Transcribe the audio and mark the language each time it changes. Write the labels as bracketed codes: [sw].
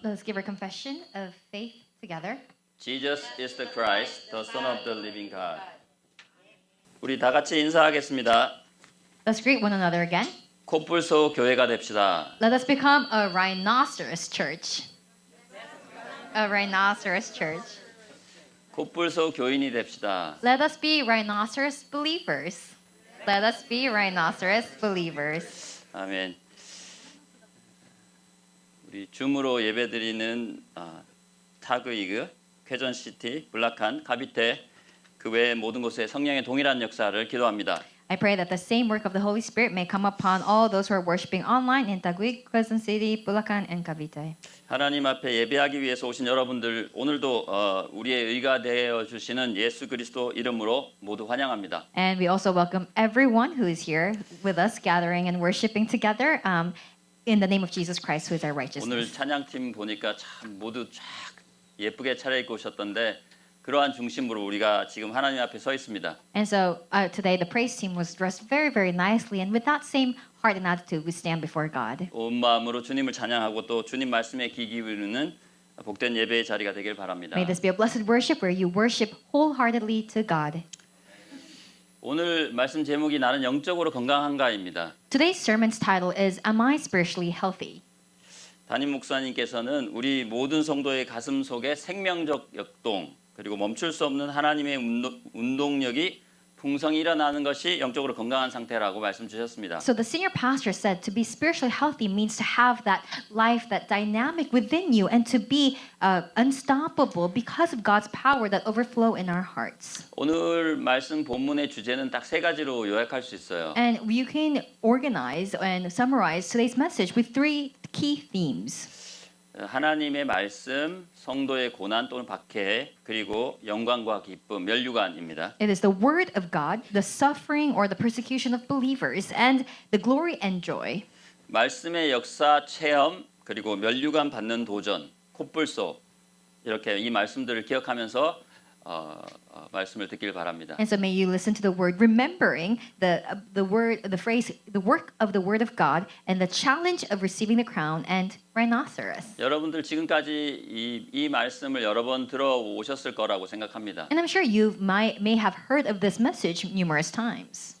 [en] Let's give our confession of faith together. Jesus is the Christ, the Son of the living God. [ko] 우리 다 같이 인사하겠습니다. [en] Let's greet one another again. [ko] 코뿔소 교회가 됩시다. [en] Let us become a rhinoceros church. A rhinoceros church. [ko] 코뿔소 교인이 됩시다. [en] Let us be rhinoceros believers. Let us be rhinoceros believers. [ko] 아멘. 우리 줌으로 예배드리는 타그이그, 쾌전시티, 블락한, 카비테 그 외 모든 곳에 성령의 동일한 역사를 기도합니다. [en] I pray that the same work of the Holy Spirit may come upon all those who are worshiping online in Taguig, Quezon City, Bulacan, and Cavite. [ko] 하나님 앞에 예배하기 위해서 오신 여러분들 오늘도 우리의 의가 되어 주시는 예수 그리스도 이름으로 모두 환영합니다. [en] And we also welcome everyone who is here with us, gathering and worshiping together in the name of Jesus Christ, who is our [ko] 오늘 [en] righteousness. [ko] 찬양팀 보니까 참 모두 쫙 예쁘게 차려입고 오셨던데 그러한 중심으로 우리가 지금 하나님 앞에 서 있습니다. [en] And so today the praise team was dressed very, very nicely, and with that same heart and attitude, we stand before God. [ko] 온 마음으로 주님을 찬양하고 또 주님 말씀에 귀 기울이는 복된 예배의 자리가 되길 바랍니다. [en] May this be a blessed worship where you worship wholeheartedly to God. [ko] 오늘 말씀 제목이 나는 영적으로 건강한가입니다. [en] Today's sermon's title is Am I Spiritually Healthy? [ko] 담임 목사님께서는 우리 모든 성도의 가슴 속에 생명적 역동 그리고 멈출 수 없는 하나님의 운동력이 풍성히 일어나는 것이 영적으로 건강한 상태라고 말씀 주셨습니다. [en] So the senior pastor said to be spiritually healthy means to have that life, that dynamic within you, and to be unstoppable because of God's power that overflow in our hearts. [ko] 오늘 말씀 본문의 주제는 딱 세 가지로 요약할 수 있어요. [en] And you can organize and summarize today's message with three key themes. [ko] 하나님의 말씀, 성도의 고난 또는 박해, 그리고 영광과 기쁨, 면류관입니다. [en] It is the word of God, the suffering or the persecution of believers, and the glory and joy. [ko] 말씀의 역사, 체험, 그리고 면류관 받는 도전, 콧불소 이렇게 이 말씀들을 기억하면서 말씀을 듣길 바랍니다. [en] And so may you listen to the word, remembering the word, the phrase, the work of the word of God, and the challenge of receiving the crown and rhinoceros. [ko] 여러분들 지금까지 이 말씀을 여러 번 들어오셨을 거라고 생각합니다. [en] And I'm sure you may have heard of this message numerous times.